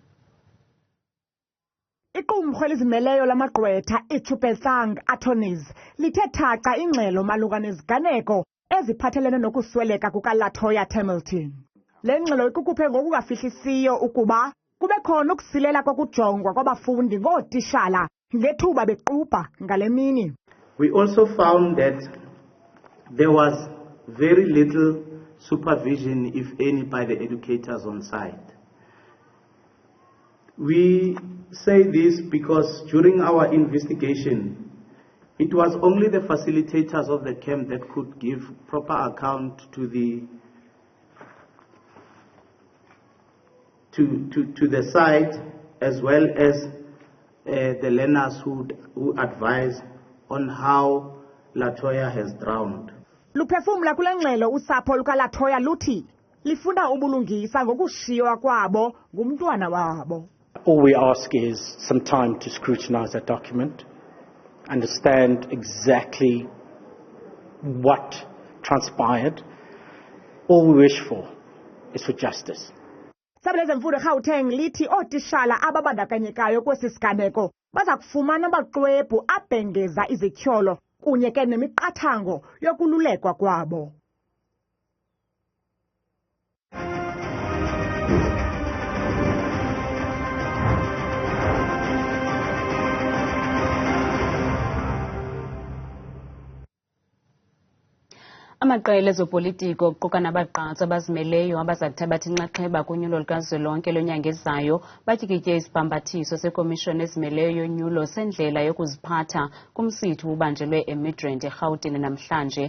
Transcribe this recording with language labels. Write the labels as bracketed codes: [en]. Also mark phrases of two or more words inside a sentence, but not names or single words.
[xh] Iqumrhu elizimeleyo lamagqwetha iThusong attorneys lithe thaca ingxelo malunga neziganeko eziphathelene nokusweleka kukaLatoya Hamilton. Le ngxelo ikukhuphe ngokungafihlisiyo ukuba kube khona ukusilela kokujongwa kwabafundi ngootishala ngethuba bequbha ngale mini. [en] We also found that there was very little supervision, if any, by the educators on site. We say this because during our investigation, it was only the facilitators of the camp that could give proper account to the site, as well as the learners who advise on how Latoya has drowned. [xh] Luphefumla kule ngxelo usapho lukaLatoya luthi lifuna ubulungisa ngokushiywa kwabo ngumntwana wabo. [en] All we ask is some time to scrutinize that document, understand exactly what transpired. All we wish for is for justice. [xh] Isebe lezemfundo eGauteng lithi ootishala ababandakanyekayo kwesi siganeko baza kufumana amaxwebhu abhengeza izityholo kunye ke nemiqathango yokululekwa kwabo. Amaqela ezopolitiko kuquka nabagqatsi abazimeleyo abazakuthabatha inxaxheba kunyulo lukazwelonke lonyanga ezayo batyikitye isibhambathiso sekomishoni ezimeleyo yonyulo sendlela yokuziphatha kumsitho ubanjelwe eMidrand eGauteng namhlanje.